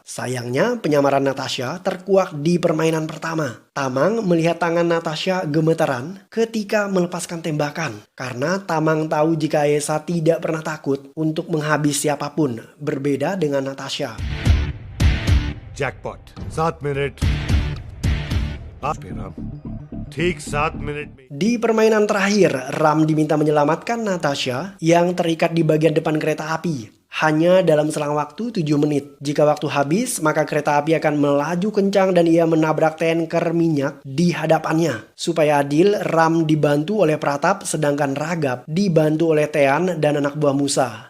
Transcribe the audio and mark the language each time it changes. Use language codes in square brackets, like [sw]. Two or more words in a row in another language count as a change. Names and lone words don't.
[id] Sayangnya penyamaran Natasha terkuak di permainan pertama. Tamang melihat tangan Natasha gemetaran ketika melepaskan tembakan. Karena Tamang tahu jika Ayesa tidak pernah takut untuk menghabis siapapun, berbeda dengan Natasha. [hi] Jackpot. 7 मिनट आप Ram. ठीक 7 मिनट में [id] Di permainan terakhir, Ram diminta menyelamatkan Natasha yang terikat di bagian depan kereta api. Hanya dalam selang waktu 7 menit. Jika waktu habis, maka kereta api akan melaju kencang dan ia menabrak tanker minyak di hadapannya. Supaya adil, Ram dibantu oleh Pratap sedangkan Raghav dibantu oleh Tean dan anak buah Musa.